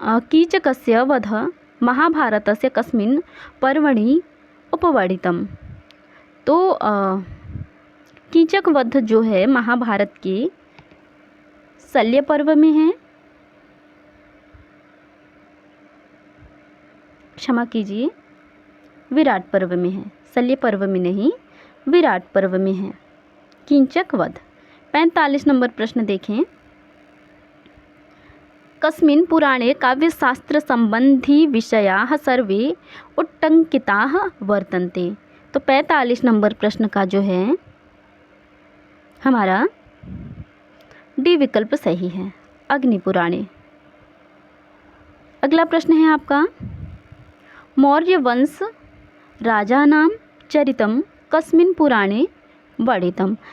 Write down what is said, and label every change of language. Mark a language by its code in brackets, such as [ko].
[sa] कीचकस्य वध महाभारतस्य कस्मिन् पर्वणि उपवर्णितम्। [hi] तो कीचक वध जो है महाभारत के शल्य पर्व में है, क्षमा कीजिए, विराट पर्व में है, शल्य पर्व में नहीं, विराट पर्व में है कीचक वध। 45 नंबर प्रश्न देखें। [sa] कस्मिन् पुराणे काव्यशास्त्र संबंधी विषयाः सर्वे उट्टङ्किताः वर्तन्ते। [hi] तो 45 नंबर प्रश्न का जो है हमारा डी विकल्प सही है, अग्नि पुराणे। अगला प्रश्न है आपका, [sa] मौर्य वंश राजानां चरितम कस्मिन् पुराणे वर्णितम।